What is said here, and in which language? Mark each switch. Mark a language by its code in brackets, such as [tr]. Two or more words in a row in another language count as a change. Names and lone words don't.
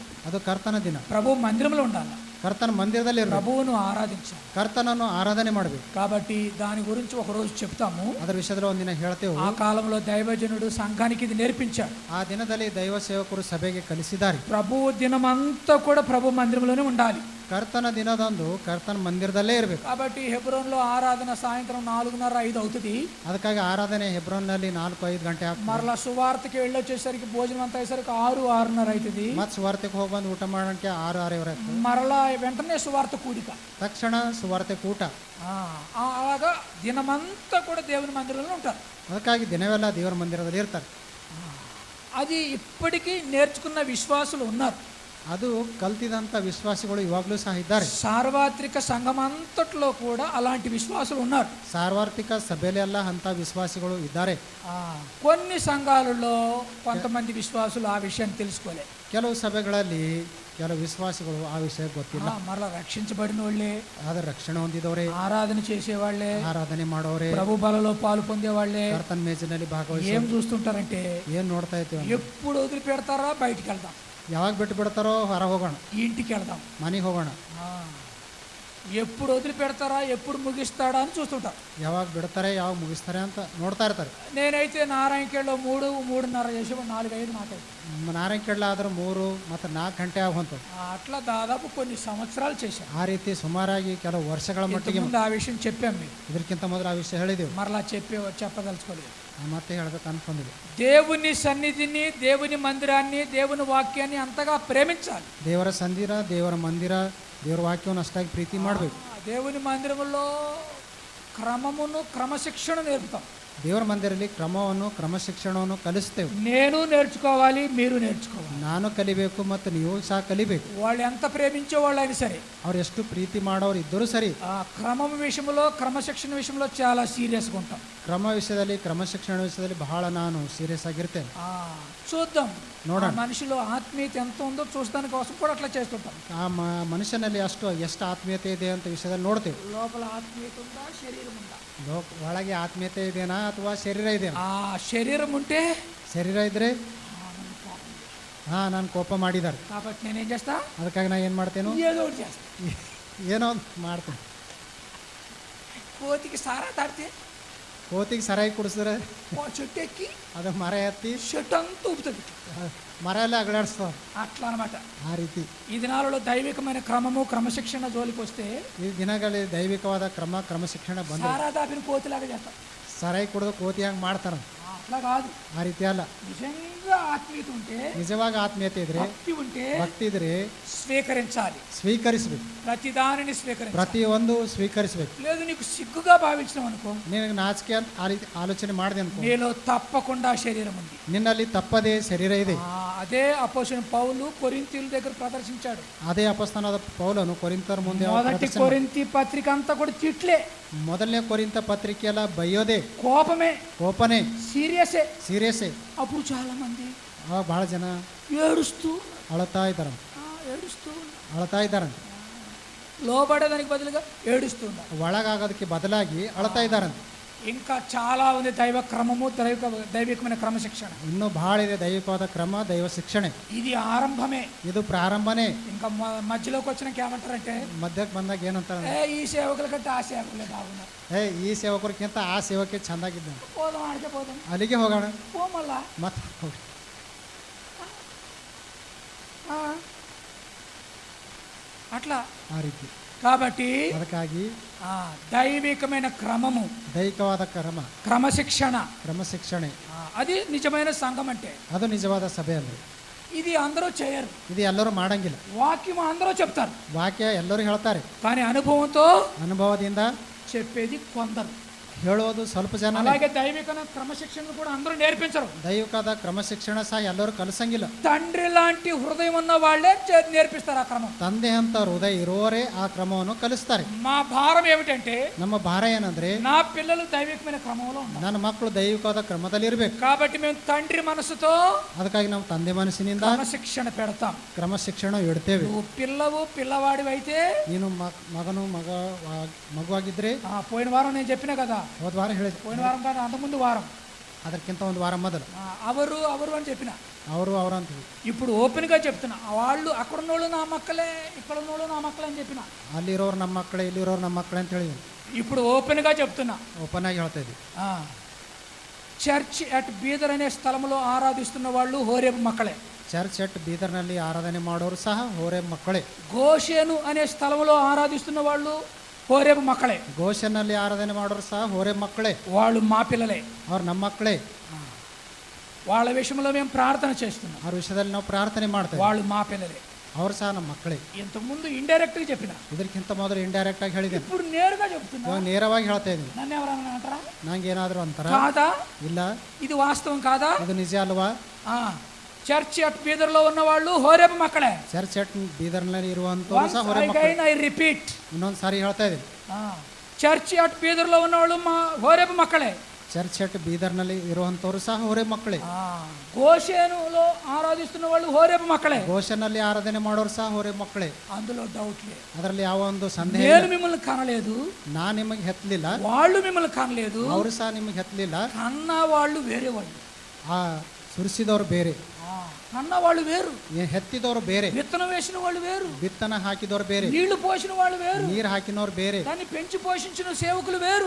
[kn] ಅದು ಕರ್ತನ ದಿನ. [te] ప్రభు మందిరంలో ఉండాలి. [kn] ಕರ್ತನ ಮಂದಿರದಲ್ಲಿ [te] ప్రభువును ಆರಾಧಿంచాలి. [kn] ಕರ್ತನನ್ನು ಆರಾಧನೆ ಮಾಡಬೇಕು. [te] కాబట్టి దాని గురించి ఒక రోజు చెప్తాము. [kn] ಅದರ ವಿಷಯದಲ್ಲಿ ಒಂದಿನ ಹೇಳ್ತೇವೆ. [te] ఆ కాలంలో దైవజనుడు సంఘానికి ఇది నేర్పించాడు. [kn] ಆ ದಿನದಲ್ಲಿ ದೈವ ಸೇವಕರು ಸಭೆಗೆ ಕಲಿಸಿದ್ದಾರೆ. [te] ప్రభు దినమంతా కూడా ప్రభు మందిరంలోనే ఉండాలి. [kn] ಕರ್ತನ ದಿನದಂದು ಕರ್ತನ ಮಂದಿರದಲ್ಲೇ ಇರಬೇಕು. [te] కాబట్టి హెబ్రోన్లో ఆరాధన సాయంత్రం 4:30-5 అవుతుంది. [kn] ಅದಕ್ಕಾಗಿ ಆರಾಧನೆ ಹೆಬ್ರೋನ್ನಲ್ಲಿ 4-5 ಗಂಟೆ ಆಗ್ತದೆ. [te] మరలా సువార్తకి వెళ్ళొచ్చేసరికి భోజనం అంతా అయ్యేసరికి 6-6:30 అవుతుంది. [kn] ಮತ್ತೆ ಸುವಾರ್ತೆಗೆ ಹೋಗಿ ಬಂದು ಊಟ ಮಾಡೋಕ್ಕೆ 6-6:30 ಆಗ್ತದೆ. [te] మరలా వెంటనే సువార్త కూడిక, [kn] ತಕ್ಷಣ ಸುವಾರ್ತೆ ಕೂಟ. [te] అలాగా దినమంతా కూడా దేవుని మందిరంలో ఉంటారు. [kn] ಅದಕ್ಕಾಗಿ ದಿನವೆಲ್ಲ ದೇವರ ಮಂದಿರದಲ್ಲಿ ಇರ್ತಾರೆ. [te] అది ఇప్పటికీ నేర్చుకున్న విశ్వాసులు ఉన్నారు. [kn] ಅದು ಕಲ್ತಿದಂಥ ವಿಶ್ವಾಸಿಗಳು ಇವಾಗಲೂ ಸಹ ಇದ್ದಾರೆ. [te] సార్వత్రిక సంఘమంతట్లో కూడా అలాంటి విశ్వాసులు ఉన్నారు. [kn] ಸಾರ್ವತ್ರಿಕ ಸಭೆಯಲ್ಲೆಲ್ಲ ಅಂಥ ವಿಶ್ವಾಸಿಗಳು ಇದ್ದಾರೆ. [te] కొన్ని సంఘాలలో కొంతమంది విశ్వాసులు ఆ విషయాన్ని తెలుసుకోలేదు. [kn] ಕೆಲವು ಸಭೆಗಳಲ್ಲಿ ಕೆಲವು ವಿಶ್ವಾಸಿಗಳು ಆ ವಿಷಯ ಗೊತ್ತಿಲ್ಲ. [te] మరలా రక్షించబడిన వాళ్ళే, [kn] ಆದ್ರೆ ರಕ್ಷಣೆ ಹೊಂದಿದವರೇ, [te] ఆరాధన చేసేవాళ్లే, [kn] ಆರಾಧನೆ ಮಾಡೋರೇ, [te] ప్రభు బలలో పాలు పొందేవాళ్లే [kn] ಕರ್ತನ ಮೇಜಿನಲ್ಲಿ ಭಾಗವಹಿಸಿ [te] ఏం చూస్తుంటారంటే [kn] ಏನ್ ನೋಡ್ತಾ ಇರ್ತೀವಿ? [te] ఎప్పుడు వదిలిపెడతారా బయటికి వెళ్దాం, [kn] ಯಾವಾಗ ಬಿಟ್ಟು ಬಿಡ್ತಾರೋ ಹೊರ ಹೋಗೋಣ, [te] ఇంటికి వెళ్దాం, [kn] ಮನೆಗೆ ಹೋಗೋಣ, [te] ఎప్పుడు వదిలిపెడతారా ఎప్పుడు ముగిస్తాడా అని చూస్తుంటారు. [kn] ಯಾವಾಗ ಬಿಡ್ತಾರೆ ಯಾವಾಗ ಮುಗಿಸ್ತಾರೆ ಅಂತ ನೋಡ್ತಾ ಇರ್ತಾರೆ. [te] నేనైతే నారాయణకేళ్ళలో 3-3:30 చేసి 4-5 మాట్లాడు [kn] ನಾರಾಯಣಕೆಳ್ಳ ಆದ್ರೆ 3 ಮತ್ತು 4 ಗಂಟೆ ಆಗುವಂಥದ್ದು. [te] అట్లా దాదాపు కొన్ని సంవత్సరాలు చేశాను. [kn] ಆ ರೀತಿ ಸುಮಾರಾಗಿ ಕೆಲವು ವರ್ಷಗಳ ಮಟ್ಟಿಗೆ [te] ముందు ఆ విషయం చెప్పాం మీకు. [kn] ಇದಕ್ಕಿಂತ ಮೊದಲು ಆ ವಿಷಯ ಹೇಳಿದೆವು. [te] మరలా చెప్పదలుచుకోలేదు. [kn] ಮತ್ತೆ ಹೇಳ್ಬೇಕು ಅನ್ಕೊಂಡಿದ್ದೆ. [te] దేవుని సన్నిధిని, దేవుని మందిరాన్ని, దేవుని వాక్యాన్ని అంతగా ప్రేమించాలి. [kn] ದೇವರ ಸಂದಿರ, ದೇವರ ಮಂದಿರ, ದೇವರ ವಾಕ್ಯವನ್ನು ಅಷ್ಟಾಗಿ ಪ್ರೀತಿ ಮಾಡಬೇಕು. [te] దేవుని మందిరంలో క్రమమును క్రమశిక్షణ నేర్పుతాం. [kn] ದೇವರ ಮಂದಿರಲ್ಲಿ ಕ್ರಮವನ್ನು ಕ್ರಮಶಿಕ್ಷಣವನ್ನು ಕಲಿಸ್ತೇವೆ. [te] నేను నేర్చుకోవాలి, మీరు నేర్చుకోవాలి. [kn] ನಾನು ಕಲಿಬೇಕು ಮತ್ತು ನೀವು ಸಹ ಕಲಿಬೇಕು. [te] వాళ్ళు ఎంత ప్రేమించే వాళ్ళు అయినా సరే, [kn] ಅವ್ರು ಎಷ್ಟು ಪ್ರೀತಿ ಮಾಡೋರು ಇದ್ದರೂ ಸರಿ, [te] ఆ క్రమం విషయంలో, క్రమశిక్షణ విషయంలో చాలా సీరియస్గా ఉంటాం. [kn] ಕ್ರಮ ವಿಷಯದಲ್ಲಿ, ಕ್ರಮಶಿಕ್ಷಣ ವಿಷಯದಲ್ಲಿ ಬಹಳ ನಾನು ಸೀರಿಯಸ್ ಆಗಿರ್ತೇನೆ. [te] చూద్దాం [kn] ನೋಡೋಣ. [te] మనిషిలో ఆత్మీయత ఎంత ఉందో చూడడానికి కోసం కూడా అట్లా చేస్తుంటాం. [kn] ಆ ಮನುಷ್ಯನಲ್ಲಿ ಎಷ್ಟು ಆತ್ಮೀಯತೆ ಇದೆ ಅಂತ ವಿಷಯದಲ್ಲಿ ನೋಡ್ತೇವೆ. [te] లోపల ఆత్మీయత ఉందా, శరీరం ఉందా? [kn] ಒಳಗೆ ಆತ್ಮೀಯತೆ ಇದೆನಾ ಅಥವಾ ಶರೀರ ಇದೆನಾ? [te] శరీరం ఉంటే [kn] ಶರೀರ ಇದ್ರೆ ನಾನು ಕೋಪ ಮಾಡಿದ್ದಾರೆ, [te] కాబట్టి నేనేం చేస్తా, [kn] ಅದಕ್ಕಾಗಿ ನಾನು ಏನು ಮಾಡ್ತೇನೆ, [te] ఏదో ఒకటి చేస్తా. [kn] ಏನೋ ಒಂದು ಮಾಡ್ತೇನೆ. [te] కోతికి సారా తాడితే [kn] ಕೋತಿಗೆ ಸರಾಯಿ ಕುಡಿಸಿದ್ರೆ [te] చెట్టు ఎక్కి [kn] ಅದು ಮರ ಎತ್ತಿ [te] చెట్టు అంతా ఊపుతుంది. [kn] ಮರ ಎಲ್ಲ ಅಗಲಾಡಿಸ್ತಾವ. [te] అట్లా అనమాట. [kn] ಆ ರೀತಿ [te] ఈ దినాలలో దైవికమైన క్రమము, క్రమశిక్షణ జోలికి వస్తే [kn] ಈ ದಿನಗಳಲ್ಲಿ ದೈವಿಕವಾದ ಕ್ರಮಶಿಕ್ಷಣ ಬಂದ [te] సారా దాపిన కోతిలాగా చేస్తాం. [kn] ಸರಾಯಿ ಕುಡಿದು ಕೋತಿ ಹಂಗೆ ಮಾಡ್ತಾರ. [te] అట్లా కాదు. [kn] ಆ ರೀತಿ ಅಲ್ಲ. [te] నిజంగా ఆత్మీయత ఉంటే, [kn] ನಿಜವಾಗ ಆತ್ಮೀಯತೆ ಇದ್ರೆ, [te] భక్తి ఉంటే [kn] ಭಕ್ತಿ ಇದ್ರೆ [te] స్వీకరించాలి. [kn] ಸ್ವೀಕರಿಸಬೇಕು. [te] ప్రతి దానిని స్వీకరించాలి. [kn] ಪ್ರತಿಯೊಂದು ಸ್ವೀಕರಿಸಬೇಕು. [te] లేదు నీకు సిగ్గుగా భావించడం అనుకో, [kn] ನಿನಗೆ ನಾಚಿಕೆ ಅಂತ ಆ ರೀತಿ ಆಲೋಚನೆ ಮಾಡಿದೆ ಅನ್ಕೋ, [te] నీలో తప్పకుండా శరీరం ఉంది. [kn] ನಿನ್ನಲ್ಲಿ ತಪ್ಪದೇ ಶರೀರ ಇದೆ. [te] అదే అపోస్తలుడైన పౌలు కొరింథీయుల దగ్గర ప్రదర్శించాడు. [kn] ಅದೇ ಅಪೊಸ್ತಲನಾದ ಪೌಲನು ಕೊರಿಂಥರ ಮುಂದೆ [te] మొదటి కొరింథీ పత్రిక అంతా కూడా తిట్లే, [kn] ಮೊದಲನೇ ಕೊರಿಂಥ ಪತ್ರಿಕೆ ಎಲ್ಲ ಬೈಯೋದೆ, [te] కోపమే, [kn] ಕೋಪನೆ, [te] సీరియసే. [kn] ಸೀರಿಯಸ್ಸೇ. [te] అప్పుడు చాలా మంది [kn] ಅವಾಗ ಬಹಳ ಜನ [te] ఏడుస్తూ [kn] ಅಳತಾ ಇದ್ದಾರ, [te] ఏడుస్తూ [kn] ಅಳತಾ ಇದ್ದಾರಂತೆ. [te] లోబడేదానికి బదులుగా ఏడుస్తున్నారు. [kn] ಒಳಗಾಗೋದಕ್ಕೆ ಬದಲಾಗಿ ಅಳತಾ ಇದ್ದಾರಂತೆ. [te] ఇంకా చాలా ఉంది దైవ క్రమము, దైవికమైన క్రమశిక్షణ. [kn] ಇನ್ನೂ ಭಾಳ ಇದೆ ದೈವಿಕವಾದ ಕ್ರಮ, ದೈವ ಶಿಕ್ಷಣೆ. [te] ఇది ఆరంభమే. [kn] ಇದು ಪ್ರಾರಂಭನೇ. [te] ఇంకా మధ్యలోకి వచ్చినాక ఏమంటారంటే [kn] ಮಧ್ಯಕ್ಕೆ ಬಂದಾಗ ಏನಂತಾರೆ, [te] ఈ సేవకుల కంటే ఆ సేవకులే బాగున్నారు, [kn] ಈ ಸೇವಕರಿಗಿಂತ ಆ ಸೇವಕ್ಕೆ ಚಂದಾಗಿದ್ದಾನೆ, [te] పోదాం ఆడికే పోదాం, [kn] ಅಲ್ಲಿಗೆ ಹೋಗೋಣ [te] పో మళ్ళా. [kn] ಮತ್ತೆ ಹೋಗಿ. [te] అట్లా [kn] ಆ ರೀತಿ. [te] కాబట్టి [kn] ಅದಕ್ಕಾಗಿ [te] దైవికమైన క్రమము, [kn] ದೈವಿಕವಾದ [te] క్రమశిక్షణ, [kn] ಕ್ರಮಶಿಕ್ಷಣೆ [te] అది నిజమైన సంఘం అంటే. [kn] ಅದು ನಿಜವಾದ ಸಭೆ ಅಂದ್ರೆ. [te] ఇది అందరూ చేయరు, [kn] ಇದು ಎಲ್ಲರೂ ಮಾಡಂಗಿಲ್ಲ. [te] వాక్యం అందరూ చెప్తారు, [kn] ವಾಕ್ಯ ಎಲ್ಲರೂ ಹೇಳ್ತಾರೆ, [te] కానీ అనుభవంతో [kn] ಅನುಭವದಿಂದ [te] చెప్పేది కొందరు, [kn] ಹೇಳೋದು ಸ್ವಲ್ಪ ಜನ. [te] అలాగే దైవిక క్రమశిక్షణ కూడా అందరూ నేర్పించరు. [kn] ದೈವಿಕವಾದ ಕ್ರಮಶಿಕ್ಷಣ ಸಹ ಎಲ್ಲರೂ ಕಲಿಸಂಗಿಲ್ಲ. [te] తండ్రి లాంటి హృదయం ఉన్న వాళ్ళే నేర్పిస్తారు ఆ క్రమం. [kn] ತಂದೆ ಅಂತ ಹೃದಯ ಇರುವವರೇ ಆ ಕ್ರಮವನ್ನು ಕಲಿಸ್ತಾರೆ. [te] మా భారం ఏమిటంటే, [kn] ನಮ್ಮ ಭಾರ ಏನಂದ್ರೆ, [te] నా పిల్లలు దైవికమైన క్రమంలో ఉన్నారు, [kn] ನನ್ನ మಕ್ಕಳು ದೈವಿಕವಾದ ಕ್ರಮದಲ್ಲಿ ಇರಬೇಕು. [te] కాబట్టి మేము తండ్రి మనసుతో [kn] ಅದಕ್ಕಾಗಿ ನಾವು ತಂದೆ ಮನಸ್ಸಿನಿಂದ [te] క్రమశిక్షణ పెడతాం. [kn] ಕ್ರಮಶಿಕ್ಷಣ ಇಡ್ತೇವೆ. [te] నువ్వు పిల్లవాడివి అయితే, [kn] ನೀನು ಮಗುವಾಗಿದ್ರೆ, [te] పోయిన వారం నేను చెప్పిన కదా, [kn] ಹೋದ ವಾರ ಹೇಳಿದೆ, [te] పోయిన వారం కాదు అంతకుముందు వారం, [kn] ಅದಕ್ಕಿಂತ ಒಂದು ವಾರ ಮೊದಲು [te] అవరు అని చెప్పిన. [kn] ಅವರು ಅಂತೀವಿ. [te] ఇప్పుడు ఓపెన్గా చెప్తున్నా, వాళ్ళు అక్కడ ఉన్నోళ్ళు నా మక్కలే, ఇక్కడ ఉన్నోళ్ళు నా మక్కలే అని చెప్పిన. [kn] ಅಲ್ಲಿರೋರು ನಮ್ಮ ಮಕ್ಕಳೇ, ಇಲ್ಲಿರೋರು ನಮ್ಮ ಮಕ್ಕಳೇ ಅಂತ ಹೇಳಿ [te] ఇప్పుడు ఓపెన్గా చెప్తున్నా, [kn] ಓಪನ್ ಆಗಿ ಹೇಳ್ತಾ ಇದ್ವಿ. [te] చర్చ్ అట్ బీదర్ అనే స్థలంలో ఆరాధిస్తున్న వాళ్ళు హోరేబు మక్కలే. [kn] ಚರ್ಚ್ ಎಟ್ ಬೀದರ್ನಲ್ಲಿ ಆರಾಧನೆ ಮಾಡೋರು ಸಹ ಹೋರೇಬ್ ಮಕ್ಕಳೇ. [te] గోషేను అనే స్థలంలో ఆరాధిస్తున్న వాళ్ళు హోరేబు మక్కలే. [kn] ಗೋಷನ್ನಲ್ಲಿ ಆರಾಧನೆ ಮಾಡೋರು ಸಹ ಹೋರೇಬ್ ಮಕ್ಕಳೇ. [te] వాళ్ళు మా పిల్లలే, [kn] ಅವ್ರು ನಮ್ಮ ಮಕ್ಕಳೇ. [te] వాళ్ళ విషయంలో మేము ప్రార్థన చేస్తున్నాం, [kn] ಅವ್ರ ವಿಷಯದಲ್ಲಿ ನಾವು ಪ್ರಾರ್ಥನೆ ಮಾಡ್ತೇವೆ. [te] వాళ్ళు మా పిల్లలే. [kn] ಅವ್ರು ಸಹ ನಮ್ಮ ಮಕ್ಕಳೇ. [te] ఇంతకుముందు ఇండైరెక్ట్గా చెప్పిన, [kn] ಇದಕ್ಕಿಂತ ಮೊದಲು ಇಂಡೈರೆಕ್ಟ್ ಆಗಿ ಹೇಳಿದ್ದೇನೆ, [te] ఇప్పుడు నేరుగా చెప్తున్నా. [kn] ಇವಾಗ ನೇರವಾಗಿ ಹೇಳ್ತಾ ಇದ್ದೀನಿ. [te] నన్ను ఎవరైనా అంటారా? [kn] ನಂಗೆ ಏನಾದರೂ ಅಂತಾರ? [te] కాదా? [kn] ಇಲ್ಲ. [te] ఇది వాస్తవం కాదా? [kn] ಇದು ನಿಜ ಅಲ್ವಾ? [te] చర్చ్ అట్ బీదర్లో ఉన్న వాళ్ళు హోరేబు మక్కలే. [kn] ಚರ್ಚ್ ಎಟ್ ಬೀದರ್ನಲ್ಲಿ ಇರುವಂತವರು ಸಹ ಹೋರೇಬ್ ಮಕ್ಕಳೇ. [en] I repeat, [kn] ಇನ್ನೊಂದು ಸಾರಿ ಹೇಳ್ತಾ ಇದ್ದೀನಿ, [te] చర్చ్ అట్ బీదర్లో ఉన్న వాళ్ళు హోరేబు మక్కలే. [kn] ಚರ್ಚ್ ಎಟ್ ಬೀದರ್ನಲ್ಲಿ ಇರುವಂತವರು ಸಹ ಹೋರೇಬ್ ಮಕ್ಕಳೇ. [te] గోషేనులో ఆరాధిస్తున్న వాళ్ళు హోరేబు మక్కలే. [kn] ಗೋಷನ್ನಲ್ಲಿ ಆರಾಧನೆ ಮಾಡೋರು ಸಹ ಹೋರೇಬ್ ಮಕ್ಕಳೇ. [te] అందులో డౌట్ లేదు, [kn] ಅದರಲ್ಲಿ ಯಾವ ಒಂದು ಸಂದೇಹ [te] నేను [kn] ಇಲ್ಲ. [te] మిమ్మల్ని కనలేదు, [kn] ನಾನು ನಿಮಗೆ ಹೆತ್ತಲಿಲ್ಲ, [te] వాళ్ళు మిమ్మల్ని కనలేదు, [kn] ಅವರು ಸಹ ನಿಮಗೆ ಹೆತ್ತಲಿಲ್ಲ. [te] కన్న వాళ్ళు వేరే వాళ్ళు, [kn] ಆ ಸುರಿಸಿದವರು ಬೇರೆ, [te] కన్న వాళ్ళు వేరు, [kn] ಹೆತ್ತಿದವರು ಬೇರೆ, [te] విత్తనం వేసిన వాళ్ళు వేరు, [kn] ಬಿತ್ತನ ಹಾಕಿದವರು ಬೇರೆ, [te] నీళ్లు పోసిన వాళ్ళు వేరు, [kn] ನೀರು ಹಾಕಿನವರು ಬೇರೆ, [te] దాన్ని పెంచి పోషించిన సేవకులు వేరు,